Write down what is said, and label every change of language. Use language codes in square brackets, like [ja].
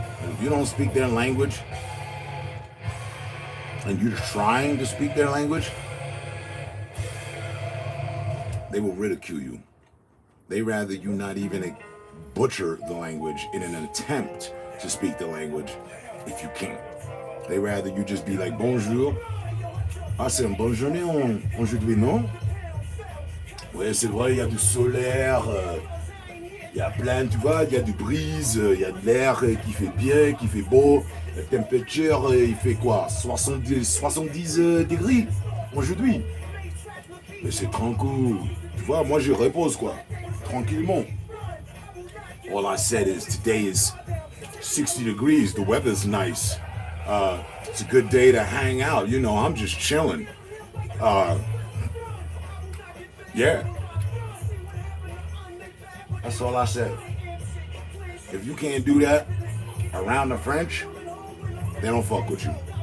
[en] If you don't speak their language and you're trying to speak their language, they will ridicule you. They rather you not even butcher the language in an attempt to speak the language if you can't. They rather you just be like bonjour. [fr] Ah, c'est une bonne journée aujourd'hui, non? Ouais, c'est vrai, il y a du solaire, il y a plein, tu vois, il y a du brise, il y a de l'air qui fait bien, qui fait beau. La température, il fait quoi? 70 degrés aujourd'hui. Mais c'est tranquille. Tu vois, moi je repose quoi. Tranquillement. [en] All I said is today is 60 degrees. The weather's nice. It's a good day to hang out. You know, I'm just chilling. Yeah. That's all I said. If you can't do that around the French, they don't fuck with you.